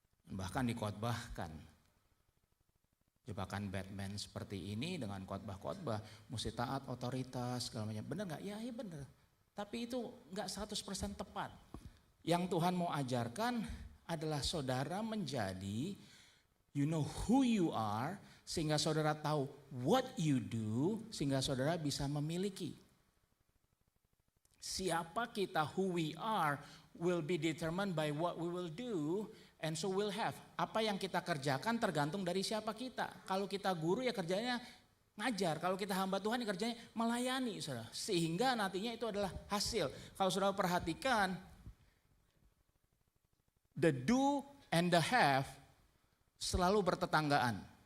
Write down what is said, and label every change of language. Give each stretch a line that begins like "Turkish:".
Indonesian: Bahkan dikhotbahkan. Jebakan Batman seperti ini dengan khotbah-khotbah, mesti taat otoritas segala macam. Benar enggak? Ya, benar. Tapi itu enggak 100% tepat. Yang Tuhan mau ajarkan adalah saudara menjadi,
English: you know who you are,
Indonesian: sehingga saudara tahu
English: what you do,
Indonesian: sehingga saudara bisa memiliki. Siapa kita,
English: who we are, will be determined by what we will do. And so we'll have.
Indonesian: Apa yang kita kerjakan tergantung dari siapa kita. Kalau kita guru ya kerjanya ngajar. Kalau kita hamba Tuhan ya kerjanya melayani, saudara. Sehingga nantinya itu adalah hasil. Kalau saudara perhatikan,
English: the do and the have
Indonesian: selalu bertetanggaan.